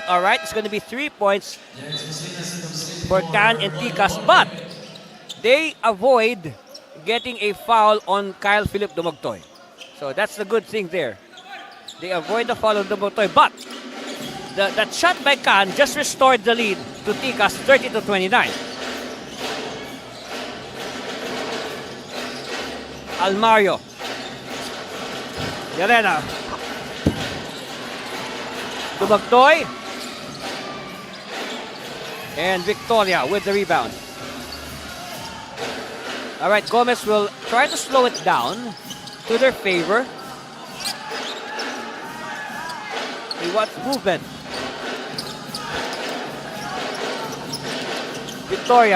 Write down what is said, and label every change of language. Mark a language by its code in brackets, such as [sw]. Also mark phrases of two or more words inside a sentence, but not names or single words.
[en] All right, it's going to be 3 points for Can and Tikas, but they avoid getting a foul on Kyle Philip Dumagtoy. So that's the good thing there. They avoid the foul on Dumagtoy, but that shot by Can just restored the lead to Tikas 30-29. Almario. Yarena. Dumagtoy. And Victoria with the rebound. All right, Gomez will try to slow it down to their favor. He wants movement. Victoria.